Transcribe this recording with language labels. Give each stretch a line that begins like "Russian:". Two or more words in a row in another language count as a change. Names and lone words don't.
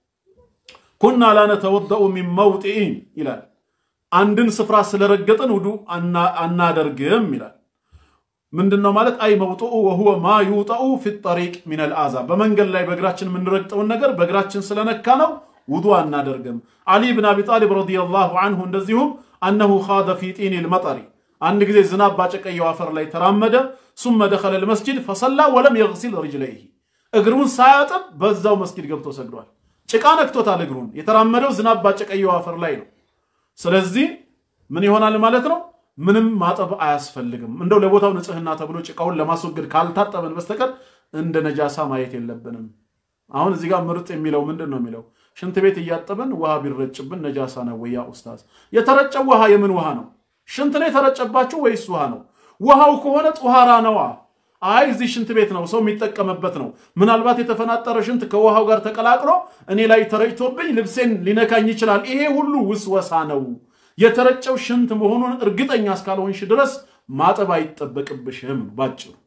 Arabic: كنا لا نتوضأ من موطئ
Amharic: ይላል አንድን ስፍራ ስለረገጠን ውዱ አናደርግም ይላል ምንድነው ማለት አይ መውጡኡ
Arabic: وهو ما يوطأ في الطريق من الاذى
Amharic: በመንገድ ላይ በእግራችን ምንረግጠው ነገር በእግራችን ስለነካ ነው ውዱ አናደርግም አሊ ኢብኑ አቢ ጣሊብ
Arabic: رضي الله عنه
Amharic: እንደዚሁም
Arabic: انه خاض في طين المطر
Amharic: አንድ ጊዜ ዝናብ ባጨቀየው አፈር ላይ ተራመደ
Arabic: ثم دخل المسجد فصلى ولم يغسل رجليه
Amharic: እግሩን ሳያጥብ በዛው መስጊድ ገብቶ ሰግዷል ጭቃ ነክቶታል እግሩን የተራመደው ዝናብ ባጨቀየው አፈር ላይ ነው ስለዚህ ምን ይሆናል ማለት ነው ምንም ማጠብ አያስፈልግም እንደው ለቦታው ንጽህና ተብሎ ጭቃውን ለማስወገድ ካልታጠበን በስተቀር እንደ ነጃሳ ማየት የለብንም አሁን እዚህ ጋር ምርጥ የሚለው ምንድነው የሚለው ሽንት ቤት እያጠበን ውሃ ቢረጭብን ነጃሳ ነው ወይ
Arabic: يا أستاذ
Amharic: የተረጨው ውሃ የምን ውሃ ነው ሽንት ነው የተረጨባችሁ ወይስ ውሃ ነው ውሃው ከሆነ ጧሃራ ነው አይ እዚህ ሽንት ቤት ነው ሰው የሚጠቀምበት ነው ምናልባት የተፈናጠረ ሽንት ከውሃው ጋር ተቀላቅሎ እኔ ላይ ተረጭቶብኝ ልብሴን ሊነካኝ ይችላል ይሄ ሁሉ ውስወሳ ነው የተረጨው ሽንት መሆኑን እርግጠኛ እስካልሆንሽ ድረስ ማጠብ አይጠበቅብሽም ባጭሩ